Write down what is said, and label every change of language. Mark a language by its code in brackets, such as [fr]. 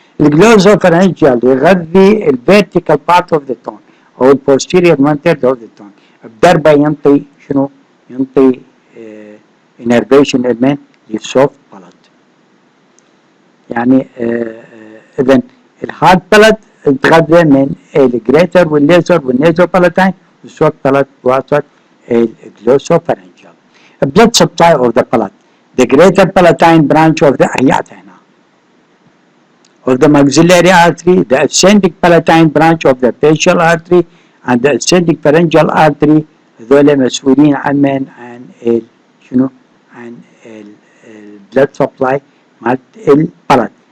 [ar] الجلوسوفارنجال يغذي [en] الفيرتيكال part of the tongue [ar] او [en] البوستيريور 1/3 of the tongue [ar] بضربه ينطي شنو؟ ينطي انرفيشن من للسوفت بالات. يعني اذا الهارد بالات تغذى من الجريتر والليزر والنيزو بالاتاين والسوفت بالات بواسطه الجلوسوفارنجال. [en] Blood supply of the palate. The greater palatine branch of the [ar] هنا [en] of the maxillary artery, the ascending palatine branch of the facial artery, and the ascending pharyngeal artery. [ar] هذول مسؤولين عن شنو؟ عن blood supply مالت البلد.